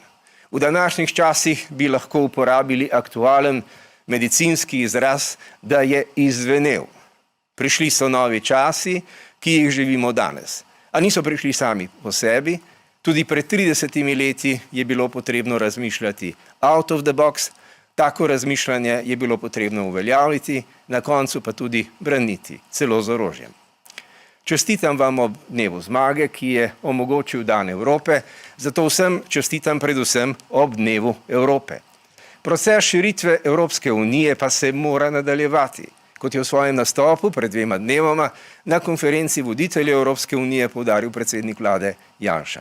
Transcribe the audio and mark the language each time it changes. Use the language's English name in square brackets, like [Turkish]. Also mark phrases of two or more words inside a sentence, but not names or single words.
[Slovenian] V današnjih časih bi lahko uporabili aktualen medicinski izraz, da je izzvenel. Prišli so novi časi, ki jih živimo danes. A niso prišli sami po sebi, tudi pred 30 leti je bilo potrebno razmišljati [English] out of the box, [Slovenian] tako razmišljanje je bilo potrebno uveljaviti, na koncu pa tudi braniti, celo z orožjem. Čestitam vam ob dnevu zmage, ki je omogočil dan Evrope, zato vsem čestitam predvsem ob dnevu Evrope. Proces širitve Evropske unije pa se mora nadaljevati, kot je v svojem nastopu pred 2 dnevoma na konferenci voditeljev Evropske unije poudaril predsednik vlade Janša.